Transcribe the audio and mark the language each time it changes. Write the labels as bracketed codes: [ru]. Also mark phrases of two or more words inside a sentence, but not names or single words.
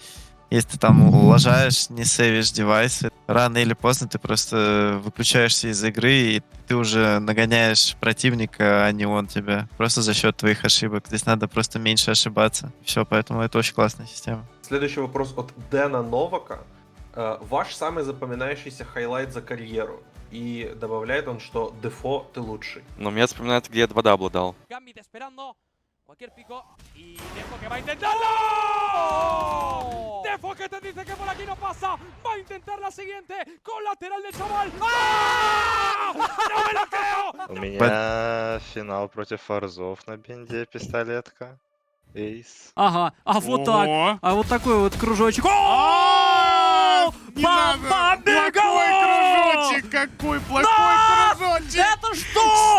[ru] Если ты там улажаешь, не сейвишь девайсы, рано или поздно ты просто выключаешься из игры, и ты уже нагоняешь противника, а не он тебя, просто за счет твоих ошибок. Здесь надо просто меньше ошибаться. Все, поэтому это очень классная система. Следующий вопрос от Дэна Новака. Ваш самый запоминающийся хайлайт за карьеру? И добавляет он, что Дефо ты лучший. Но мне вспоминается, где я 2 дабла дал. [es] Gambit esperando. Cualquier pico. Y Defo que va a intentarlo. Defo que te dice que por aquí no pasa. Va a intentar la siguiente. Con lateral del chaval. ¡Ah! ¡No me lo creo! [ru] У меня финал против Форзов на бинде, пистолетка. Эйс. Ага, а вот так. А вот такой вот кружочек. Плохой кружочек! Какой плохой кружочек! Это что?